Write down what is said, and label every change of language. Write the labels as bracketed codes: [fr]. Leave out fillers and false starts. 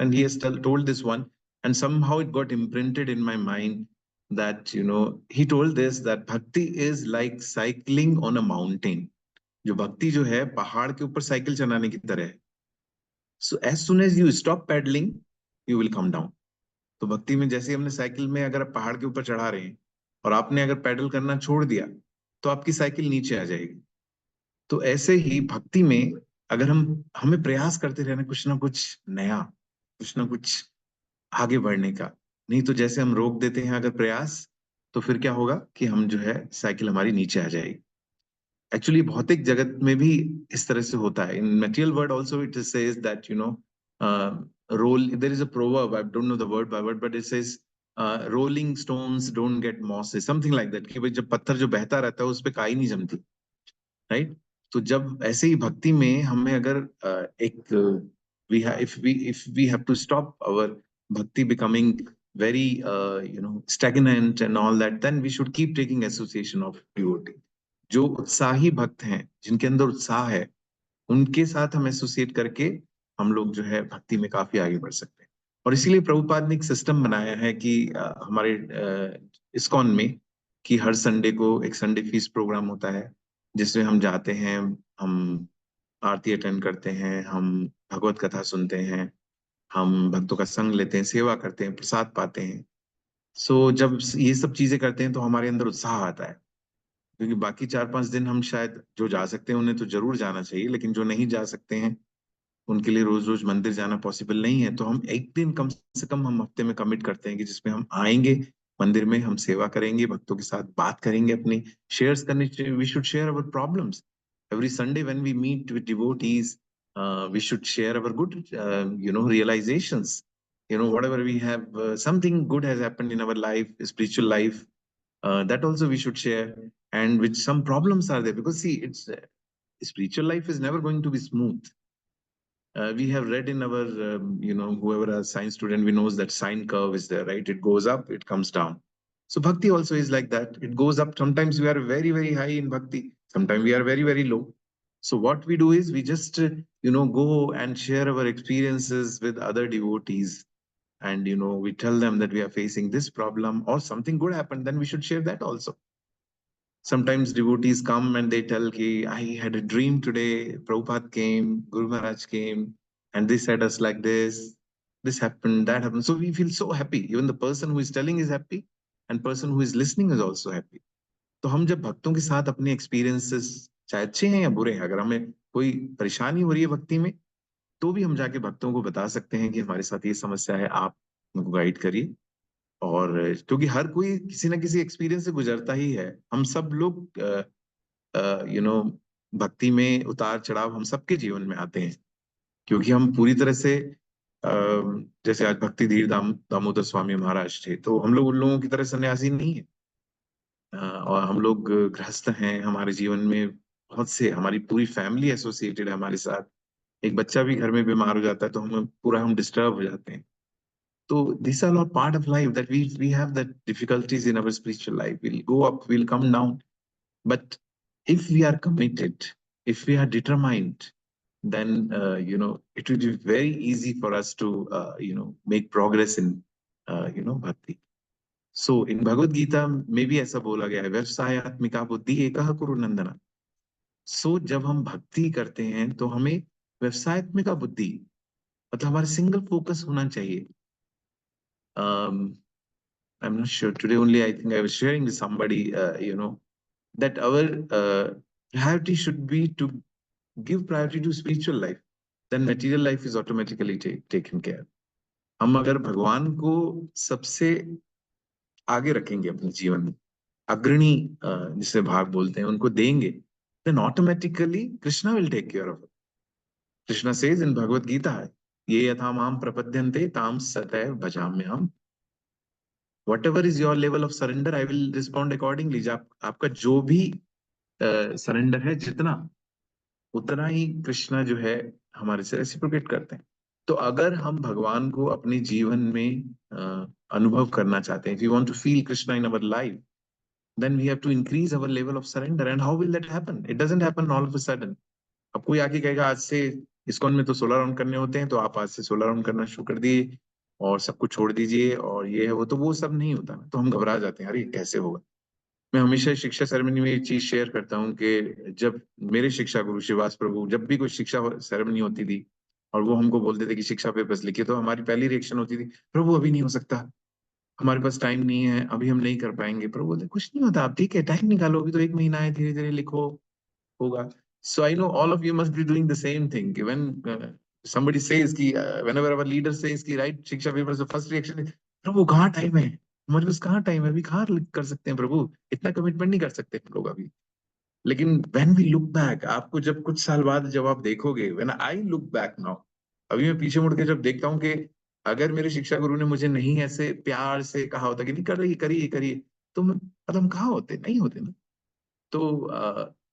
[en] And he has told this one, and somehow it got imprinted in my mind that, he told this, that bhakti is like cycling on a mountain. [hi] जो भक्ति जो है पहाड़ के ऊपर cycle चलाने की तरह है। [en] So as soon as you stop pedalling you will come down. [hi] तो भक्ति में जैसे हमने साइकिल में अगर आप पहाड़ के ऊपर चढ़ा रहे हैं और आपने अगर पैडल करना छोड़ दिया तो आपकी साइकिल नीचे आ जाएगी। तो ऐसे ही भक्ति में अगर हमें प्रयास करते रहना कुछ ना कुछ नया, कुछ ना कुछ आगे बढ़ने का, नहीं तो जैसे हम रोक देते हैं अगर प्रयास, तो फिर क्या होगा कि हम जो है साइकिल हमारी नीचे आ जाएगी। एक्चुअली भौतिक जगत में भी इस तरह से होता है। [en] in material world also it says that roll, there is a proverb, I don't know the word by word, but it says rolling stones don't get mosses, something like that, [hi] कि भाई जब पत्थर जो बहता रहता है उस पे काई नहीं जमती, [en] Right? [hi] तो जब ऐसे ही भक्ति में हमें अगर एक [en] if we have to stop our bhakti becoming very stagnant and all that, then we should keep taking association of devotee. [hi] जो उत्साही भक्त हैं, जिनके अंदर उत्साह है, उनके साथ हम एसोसिएट करके हम लोग जो है भक्ति में काफी आगे बढ़ सकते हैं। और इसीलिए प्रभुपाद ने एक सिस्टम बनाया है कि हमारे इस्कॉन में कि हर संडे को एक संडे फीस्ट प्रोग्राम होता है, जिसमें हम जाते हैं, हम आरती अटेंड करते हैं, हम भगवत कथा सुनते हैं, हम भक्तों का संग लेते हैं, सेवा करते हैं, प्रसाद पाते हैं। सो जब ये सब चीजें करते हैं तो हमारे अंदर उत्साह आता है, क्योंकि बाकी 4-5 दिन हम शायद जो जा सकते हैं उन्हें तो जरूर जाना चाहिए, लेकिन जो नहीं जा सकते हैं उनके लिए रोज रोज मंदिर जाना पॉसिबल नहीं है। तो हम एक दिन कम से कम हम हफ्ते में कमिट करते हैं कि जिसमें हम आएंगे मंदिर में, हम सेवा करेंगे, भक्तों के साथ बात करेंगे, अपनी शेयर्स करनी चाहिए। [en] We should share our problems every Sunday when we meet with devotees. We should share our good realizations, whatever we have, something good has happened in our life, spiritual life, that also we should share. And which some problems are there, because see, it's spiritual life is never going to be smooth. We have read in our, whoever a science student, we knows that sine curve is there, right? It goes up, it comes down. So bhakti also is like that. It goes up. Sometimes we are very, very high in bhakti. Sometimes we are very, very low. So what we do is we just, go and share our experiences with other devotees. And, we tell them that we are facing this problem or something good happened, then we should share that also. Sometimes devotees come and they tell ki, I had a dream today, Prabhupada came, Guru Maharaj came, and they said us like this happened, that happened. So we feel so happy. Even the person who is telling is happy, and person who is listening is also happy. [hi] तो हम जब भक्तों के साथ अपने experiences, चाहे अच्छे हैं या बुरे हैं, अगर हमें कोई परेशानी हो रही है भक्ति में, तो भी हम जाके भक्तों को बता सकते हैं कि हमारे साथ ये समस्या है, आप उनको गाइड करिए। और क्योंकि हर कोई किसी ना किसी एक्सपीरियंस से गुजरता ही है। हम सब लोग [en] you know [hi] भक्ति में उतार चढ़ाव हम सबके जीवन में आते हैं, क्योंकि हम पूरी तरह से जैसे आज भक्ति धीर दामोदर स्वामी महाराज थे, तो हम लोग उन लोगों की तरह सन्यासी नहीं है। और हम लोग गृहस्थ हैं, हमारे जीवन में बहुत से, हमारी पूरी फैमिली एसोसिएटेड है हमारे साथ। एक बच्चा भी घर में बीमार हो जाता है तो हम डिस्टर्ब हो जाते हैं। [en] So these are all part of life, that we have that difficulties in our spiritual life. We'll go up, we'll come down. But if we are committed, if we are determined, then it will be very easy for us to make progress in bhakti. [hi] So in Bhagavad Gita में भी ऐसा बोला गया है, [sa] व्यवसायात्मिका बुद्धि एकः कुरु नंदना। [hi] So जब हम भक्ति करते हैं तो हमें व्यवसायात्मिका बुद्धि, मतलब हमारा सिंगल फोकस होना चाहिए। [en] I'm not sure. Today only I think I was sharing with somebody, that our priority should be to give priority to spiritual life. Then material life is automatically taken care. [hi] हम अगर भगवान को सबसे आगे रखेंगे अपने जीवन में, अग्रणी जिसे भाग बोलते हैं, उनको देंगे, [en] then automatically Krishna will take care of it. Krishna says in Bhagavad Gita, [sa] ये यथा माम प्रपद्यन्ते ताम सदैव भजाम्यहम्। [en] Whatever is your level of surrender, I will respond accordingly. [hi] आपका जो भी सरेंडर है, जितना उतना ही कृष्णा जो है हमारे से रेसिप्रोकेट करते हैं। तो अगर हम भगवान को अपने जीवन में अनुभव करना चाहते हैं, [en] if we want to feel Krishna in our life, then we have to increase our level of surrender. And how will that happen? It doesn't happen all of a sudden. [hi] अब कोई आके कहेगा आज से इस्कॉन में तो 16 round करने होते हैं, तो आप आज से 16 राउंड करना शुरू कर दिए और सब कुछ छोड़ दीजिए और ये है वो, तो वो सब नहीं होता ना। तो हम घबरा जाते हैं, अरे कैसे होगा। मैं हमेशा शिक्षा सेरेमनी में एक चीज शेयर करता हूँ कि जब मेरे शिक्षा गुरु श्रीवास प्रभु, जब भी कोई शिक्षा सेरेमनी होती थी और वो हमको बोलते थे कि शिक्षा पेपर्स लिखिए, तो हमारी पहली रिएक्शन होती थी, प्रभु अभी नहीं हो सकता, हमारे पास टाइम नहीं है, अभी हम नहीं कर पाएंगे। प्रभु बोलते कुछ नहीं होता, आप ठीक है टाइम निकालो, अभी तो 1 महीना है, धीरे धीरे लिखो, होगा। [en] So I know all of you must be doing the same thing. When somebody says [hi] कि [en] whenever our leader says [hi] कि write शिक्षा paper, [en] the first reaction is, [hi] प्रभु कहाँ टाइम है, हमारे पास कहाँ टाइम है, अभी कहाँ कर सकते हैं प्रभु, इतना कमिटमेंट नहीं कर सकते हम लोग अभी। लेकिन [en] when we look back, [hi] आपको जब कुछ साल बाद जब आप देखोगे, [en] when I look back now, [hi] अभी मैं पीछे मुड़ के जब देखता हूँ कि अगर मेरे शिक्षा गुरु ने मुझे नहीं ऐसे प्यार से कहा होता कि नहीं कर रही, करिए करिए, तो मतलब हम कहाँ होते, नहीं होते ना। तो